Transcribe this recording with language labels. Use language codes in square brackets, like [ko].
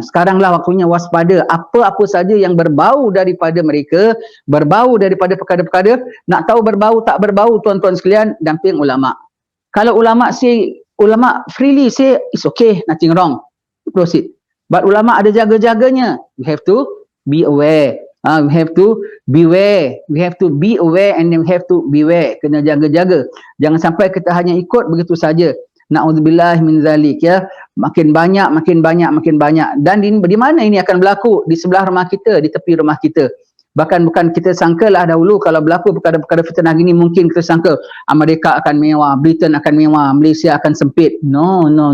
[ms] Sekaranglah waktunya waspada. Apa-apa saja yang berbau daripada mereka, berbau daripada perkara-perkara, nak tahu berbau tak berbau tuan-tuan sekalian, damping ulama. [en] Kalau ulama freely say it's okay, nothing wrong. Proceed. But [ms] ulama ada jaga-jaganya. [en] We have to be aware. We have to beware. We have to be aware and then we have to beware. [ms] Kena jaga-jaga. Jangan sampai kita hanya ikut begitu saja. Na'udzubillah min zalik ya. Makin banyak. Dan di mana ini akan berlaku? Di sebelah rumah kita, di tepi rumah kita. Bahkan bukan kita sangkalah dahulu kalau berlaku perkara-perkara fitnah gini, mungkin kita sangka Amerika akan mewah, Britain akan mewah, Malaysia akan sempit. No.